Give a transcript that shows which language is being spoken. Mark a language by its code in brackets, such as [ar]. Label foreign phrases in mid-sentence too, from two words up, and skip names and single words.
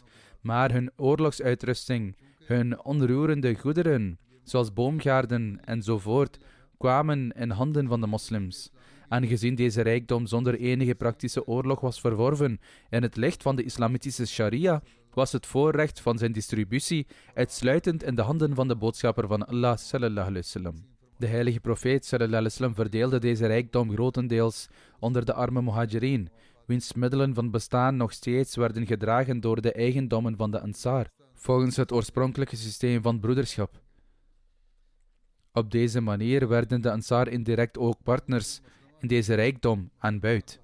[nl] Maar hun oorlogsuitrusting, hun onroerende goederen, zoals boomgaarden enzovoort, kwamen in handen van de moslims. Aangezien deze rijkdom zonder enige praktische oorlog was verworven in het licht van de islamitische sharia, was het voorrecht van zijn distributie uitsluitend in de handen van de boodschapper van Allah [ar] صلى الله عليه وسلم. [nl] De heilige profeet [ar] صلى الله عليه وسلم [nl] verdeelde deze rijkdom grotendeels onder de arme muhajirin, wiens middelen van bestaan nog steeds werden gedragen door de eigendommen van de Ansar, volgens het oorspronkelijke systeem van broederschap. Op deze manier werden de Ansar indirect ook partners in deze rijkdom aan buit.